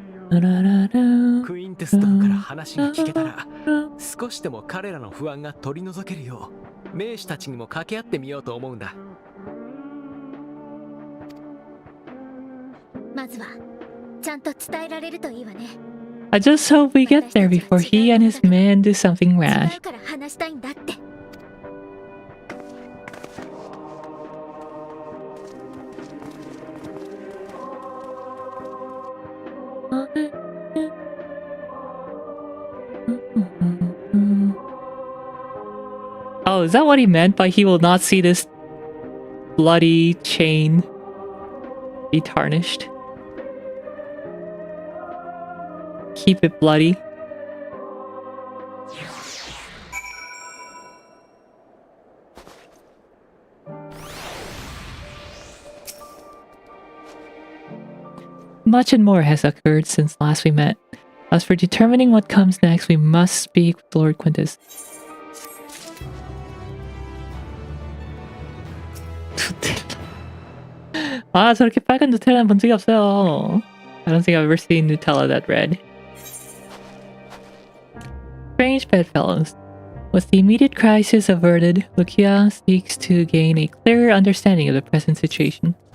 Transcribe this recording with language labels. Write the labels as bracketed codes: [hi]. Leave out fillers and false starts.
[ja] Queen クインテス殿から話が聞けたら、少しでも彼らの不安が取り除けるよう、名士たちにも掛け合ってみようと思うんだ。まずはちゃんと伝えられるといいわね。 [en] I just hope we get there before he and his men do something [ja] 違 [en] rash. [ja] うから話したいんだって。 [en] Oh, is that what he meant by he will not see this bloody chain be tarnished? Keep it bloody. Much and more has occurred since last we met. As for determining what comes next, we must speak with Lord Quintus. [ko] 아, 저렇게 빨간 누텔라는 본 적이 없어요. [en] I don't think I've ever seen Nutella that red. Strange bedfellows. With the immediate crisis averted, Lucia seeks to gain a clearer understanding of the present situation.